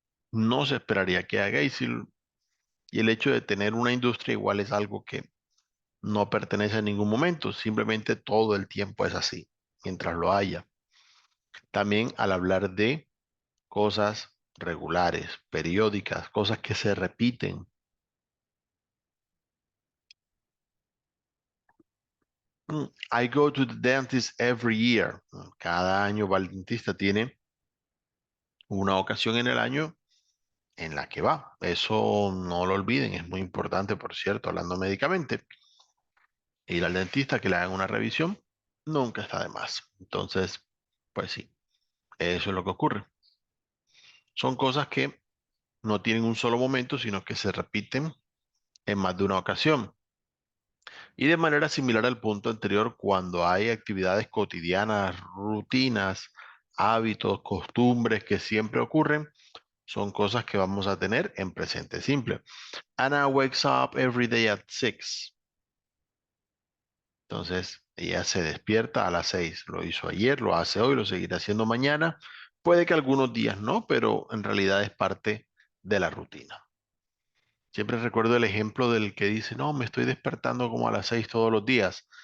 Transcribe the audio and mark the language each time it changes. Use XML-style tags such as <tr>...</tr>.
<es>No se esperaría que haga y el hecho de tener una industria igual es algo que no pertenece a ningún momento, simplemente todo el tiempo es así, mientras lo haya. También al hablar de cosas regulares, periódicas, cosas que se repiten.</es> <en>I go to the dentist every year.</en> <es>Cada año va al dentista, tiene una ocasión en el año en la que va. Eso no lo olviden, es muy importante, por cierto, hablando médicamente. Ir al dentista, que le hagan una revisión, nunca está de más. Entonces, pues sí, eso es lo que ocurre. Son cosas que no tienen un solo momento, sino que se repiten en más de una ocasión. Y de manera similar al punto anterior, cuando hay actividades cotidianas, rutinas, hábitos, costumbres que siempre ocurren, son cosas que vamos a tener en presente simple.</es> <en>Anna wakes up every day at 6.</en> <es>Entonces, ella se despierta a las 6. Lo hizo ayer, lo hace hoy, lo seguirá haciendo mañana. Puede que algunos días no, pero en realidad es parte de la rutina. Siempre recuerdo el ejemplo del que dice, no, me estoy despertando como a las 6 todos los días.</es>